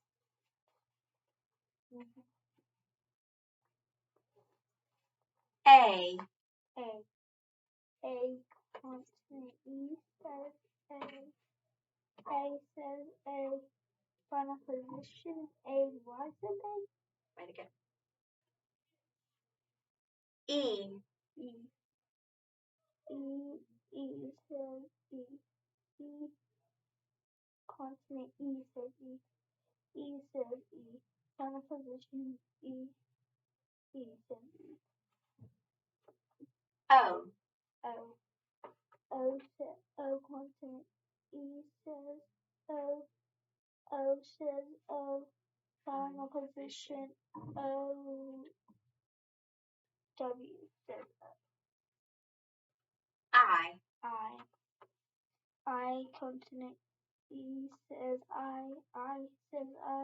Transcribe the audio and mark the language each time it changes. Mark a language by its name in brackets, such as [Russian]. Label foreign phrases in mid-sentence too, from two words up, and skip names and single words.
[English] A. A. A consonant E says A. A says A. Final position A. Why is it A? Way to go. E. E. E. E says E. E. Consonant E says E. E says E. Final position E. E says E. O. O. O says O consonant E says O. O says O. Final position O. W says I. I consonant E says I says I.